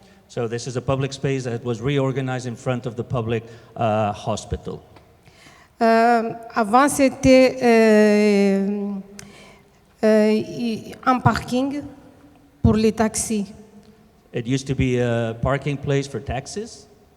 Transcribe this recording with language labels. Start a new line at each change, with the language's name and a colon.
English: So this is a public space that was reorganized in front of the public hospital.
French: Avant, c'était un parking pour les taxis.
English: It used to be a parking place for taxis.